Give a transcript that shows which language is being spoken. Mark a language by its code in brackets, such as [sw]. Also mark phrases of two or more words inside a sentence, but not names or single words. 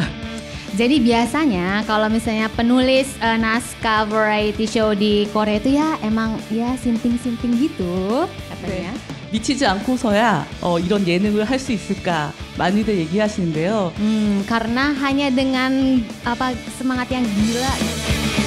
[id] Jadi biasanya kalau misalnya penulis naskah [en] variety show [id] di Korea itu ya emang ya sinting-sinting gitu katanya. [ko] 미치지 않고서야 이런 예능을 할 수 있을까 많이들 얘기하시는데요. [id] Karena hanya dengan semangat yang gila.